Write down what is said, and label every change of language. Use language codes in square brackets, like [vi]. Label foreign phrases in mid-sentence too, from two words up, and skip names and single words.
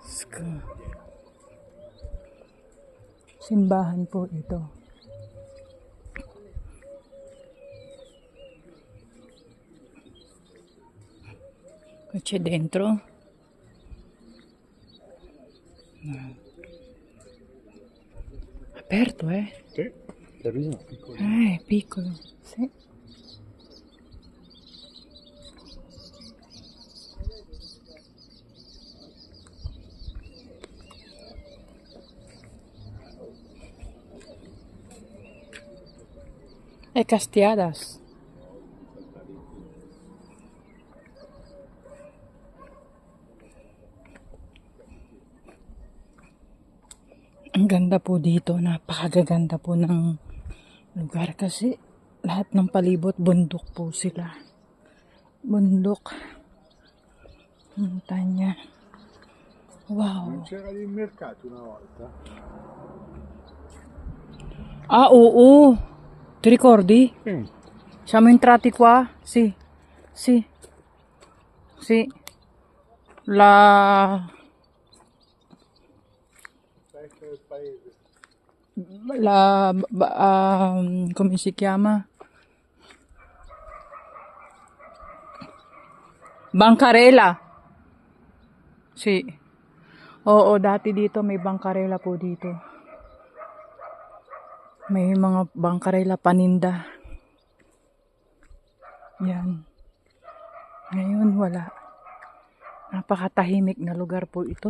[tl] Simbahan po ito. [it] C'è dentro. Aperto, Sì, la vita è piccola. È piccolo. Sì. È Castiadas. [tl] Ang ganda po dito. Napakagaganda po ng lugar kasi lahat ng palibot bundok po sila. Bundok. [it] Montagna. Wow. Non c'era lì il mercato una volta? [tl] Ah, oo. [it] Ti ricordi? Siamo entrati qua? Sì. Sì. Sì. La Vecchio del paese. come si chiama? Bancarella. Sì. [tl] Oo, dati dito may bangkarela po dito. May mga bangkarela paninda. Yan. Ngayon wala. Napakatahimik na lugar po ito.